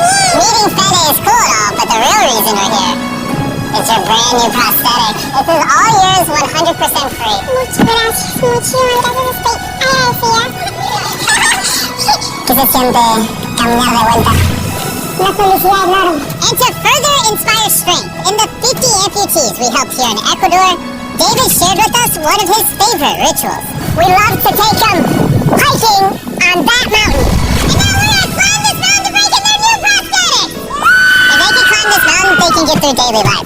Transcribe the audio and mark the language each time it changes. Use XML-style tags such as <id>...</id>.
<en>Meeting Fede is cool and all, but the real reason we're here is your brand new prosthetic. This is all yours, 100% free.</en> <es>Muchas gracias, muchísimas gracias. Estoy agradecida. ¿Qué se siente caminar de vuelta? Una felicidad enorme.</es> <en>And to further inspire strength, in the 50 amputees we helped here in Ecuador, David shared with us one of his favorite rituals. We love to take them hiking on that mountain. And now we're gonna climb this mountain to break in their new prosthetics! If they can climb this mountain, they can get through daily life.</en>